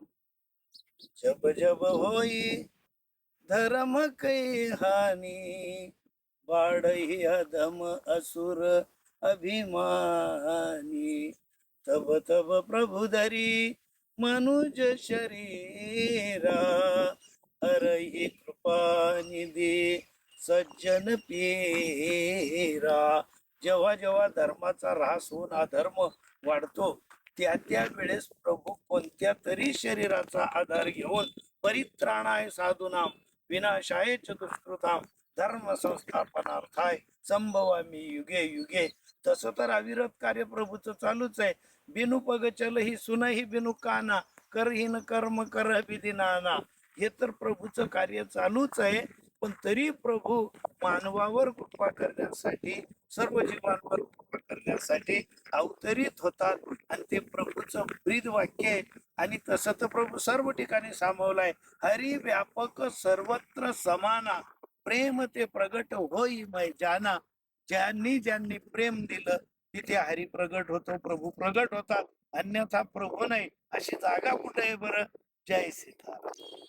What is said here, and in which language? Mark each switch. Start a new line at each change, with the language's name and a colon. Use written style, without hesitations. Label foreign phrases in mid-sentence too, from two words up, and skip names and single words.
Awadhi: जब जब होई धर्म कै हानी, बाढ़ही अधम असुर अभिमानी। तब तब प्रभु धरी मनुज शरीरा, हरही कृपा निधी सज्जन पीरा।
Marathi: जेव्हा जेव्हा धर्माचा ऱ्हास होऊन अधर्म वाढतो, त्या वेळेस प्रभू कोणत्या तरी शरीराचा आधार घेऊन
Sanskrit: परित्राणाय साधूनाम विनाशाय च दुष्कृताम धर्म संस्थापनार्थाय संभवामी युगे युगे.
Marathi: तसं तर अविरत कार्य प्रभूचं चालूच आहे.
Awadhi: बिनु पग चल ही सुन ही बिनु काना, करहीन कर्म कर विधी नाना.
Marathi: हे तर प्रभूचं कार्य चालूच आहे. पण तरी प्रभू मानवावर कृपा करण्यासाठी, सर्व जीवांवर कृपा करण्यासाठी अवतरित होतात. आणि ते प्रभूचं ब्रीद वाक्य आहे. आणि तसं तर प्रभू सर्व ठिकाणी सामावलाय.
Awadhi: हरी व्यापक सर्वत्र समाना, प्रेम ते प्रगट होई मै जाना.
Marathi: ज्यांनी ज्यांनी प्रेम दिलं तिथे हरी प्रगट होतो, प्रभू प्रगट होतात. अन्यथा प्रभू नाही अशी जागा कुठे आहे बरं? जय सीताराम.